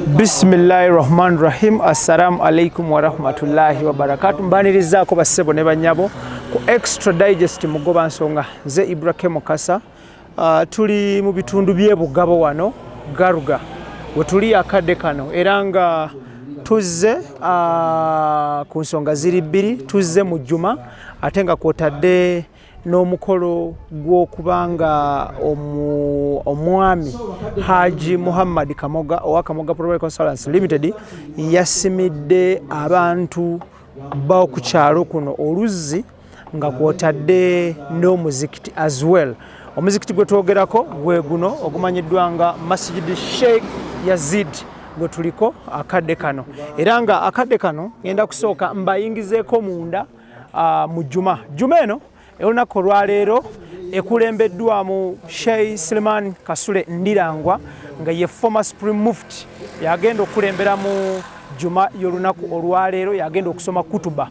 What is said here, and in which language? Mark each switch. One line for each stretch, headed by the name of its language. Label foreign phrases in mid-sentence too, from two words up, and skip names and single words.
Arabic: بسم الله الرحمن الرحيم. السلام عليكم ورحمة الله وبركاته.
Ganda: Mbanirizaako bassebo ne banyabo ku Extra Digest mugoba nsonga nze Ibrahim Mukasa. Tuli mu bitundu by'Ebugabo wano Garuga we tuli akadde kano era nga tuzze ku nsonga ziri bbiri, tuzze mu Juma ate nga kwotadde n'omukolo gw'okubanga omwami Haji Muhammad Kamoga owa Kamoga Property Consultants Limited yasimidde abantu b'oku kyalo kuno oluzzi nga kwotadde n'omuzikiti
English: as well.
Ganda: Omuzikiti gwe twogerako gwe guno ogumanyiddwa nga Masjid Sheikh Yazid gwe tuliko akadde kano era nga akadde kano ngenda kusooka mbayingizeeko munda mu Juma eno olunaku olwaleero ekulembeddwamu Sheikh Suleiman Kasule Ndirangwa nga ye
English: former Supreme Mufti
Ganda: yagenda okulembera mu Juma y'olunaku olwaleero yagenda okusoma kutuba.